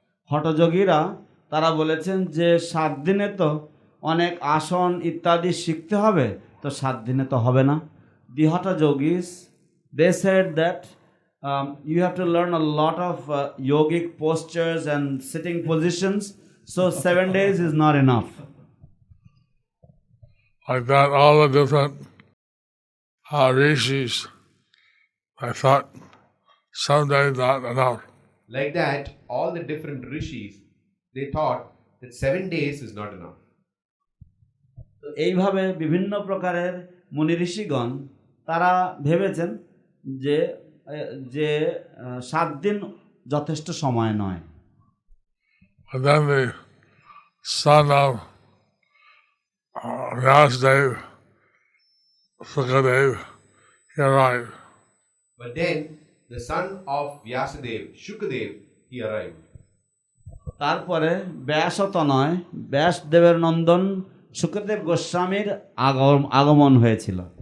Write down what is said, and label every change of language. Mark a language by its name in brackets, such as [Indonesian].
[Bangla] হঠযোগীরা তারা বলেছেন যে 7 দিনে তো অনেক আসন ইত্যাদি শিখতে হবে, তো 7 দিনে তো হবে না। [English] The Hatha yogis, they said that you have to learn a lot of yogic postures and sitting positions, so 7 days is not enough. Like that, all the different rishis, I thought 7 days not enough. Like that, all the different rishis, they thought that 7 days is not enough. [Bangla] তো এইভাবে বিভিন্ন প্রকারের মুনি ঋষিগণ তারা ভেবেছেন যে যে 7 দিন যথেষ্ট সময় নয়। [English] And then the son of Vyasadeva, Sukadev, he arrived. But then the son of Vyasadeva, Shukadev, he arrived. [Bangla] তারপরে ব্যাসতনয় ব্যাসদেবের নন্দন শুকদেব গোস্বামীর আগমন হয়েছিল।